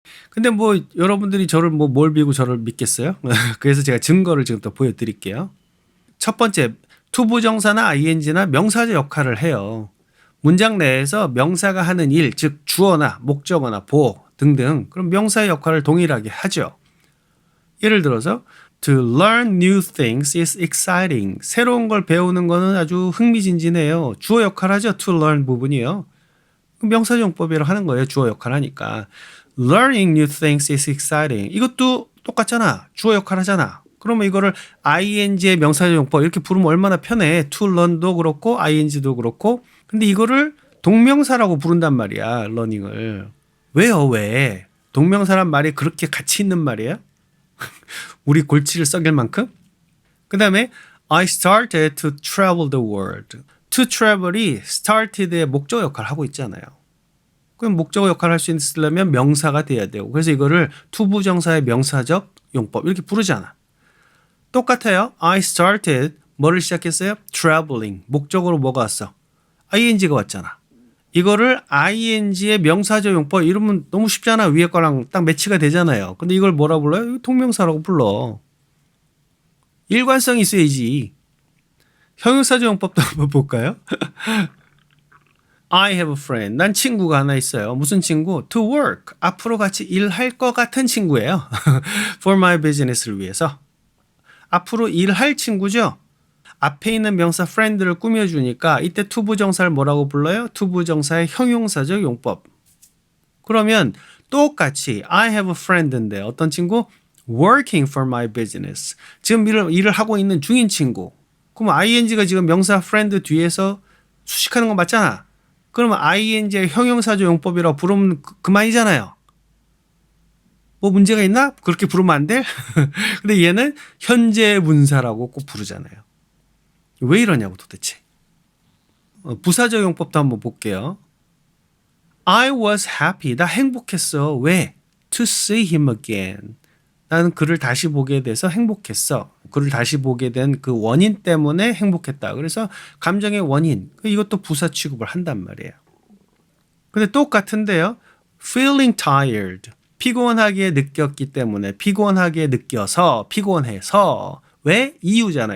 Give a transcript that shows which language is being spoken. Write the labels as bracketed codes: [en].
[ko] 근데 뭐 여러분들이 저를 뭐 뭘 믿고 저를 믿겠어요? 그래서 제가 증거를 지금 또 보여드릴게요. 첫 번째, 투부정사나 ing나 명사적 역할을 해요. 문장 내에서 명사가 하는 일, 즉 주어나 목적어나 보어 등등 그럼 명사의 역할을 동일하게 하죠. 예를 들어서 [en] To learn new things is exciting. [ko] 새로운 걸 배우는 거는 아주 흥미진진해요. 주어 역할 하죠. [en] To learn [ko] 부분이요. 명사적 용법으로 하는 거예요. 주어 역할 하니까. [en] Learning new things is exciting. [ko] 이것도 똑같잖아. 주어 역할 하잖아. 그러면 이거를 ing의 명사적 용법 이렇게 부르면 얼마나 편해. To learn도 그렇고 ing도 그렇고. 근데 이거를 동명사라고 부른단 말이야. learning을. 왜요? 왜? 동명사란 말이 그렇게 가치 있는 말이에요? 우리 골치를 썩일 만큼? 그 다음에 [en] I started to travel the world. [ko] To travel이 started의 목적 역할을 하고 있잖아요. 그럼 목적어 역할을 할 수 있으려면 명사가 돼야 되고 그래서 이거를 투부정사의 명사적 용법 이렇게 부르잖아. 똑같아요. [en] I started [ko] 뭐를 시작했어요? traveling. 목적으로 뭐가 왔어? ing가 왔잖아. 이거를 ing의 명사적 용법 이러면 너무 쉽잖아. 위에 거랑 딱 매치가 되잖아요. 근데 이걸 뭐라 불러요? 동명사라고 불러. 일관성이 있어야지. 형용사적 용법도 한번 볼까요? [en] I have a friend. [ko] 난 친구가 하나 있어요. 무슨 친구? [en] To work. [ko] 앞으로 같이 일할 것 같은 친구예요. [en] For my business [ko] 를 위해서. 앞으로 일할 친구죠. 앞에 있는 명사 friend를 꾸며주니까 이때 투부정사를 뭐라고 불러요? 투부정사의 형용사적 용법. 그러면 똑같이 [en] I have a friend [ko] 인데 어떤 친구? [en] Working for my business. [ko] 지금 일을 하고 있는 중인 친구. 그럼 ing가 지금 명사 friend 뒤에서 수식하는 거 맞잖아. 그러면 ing의 형용사적 용법이라고 부르면 그만이잖아요. 뭐 문제가 있나? 그렇게 부르면 안 돼? 근데 얘는 현재 분사라고 꼭 부르잖아요. 왜 이러냐고 도대체. 부사적 용법도 한번 볼게요. [en] I was happy. [ko] 나 행복했어. 왜? [en] To see him again. [ko] 나는 그를 다시 보게 돼서 행복했어. 그를 다시 보게 된 그 원인 때문에 행복했다. 그래서 감정의 원인. 이것도 부사 취급을 한단 말이에요. 근데 똑같은데요. [en] Feeling tired. [ko] 피곤하게 느꼈기 때문에 피곤하게 느껴서 피곤해서 왜? 이유잖아.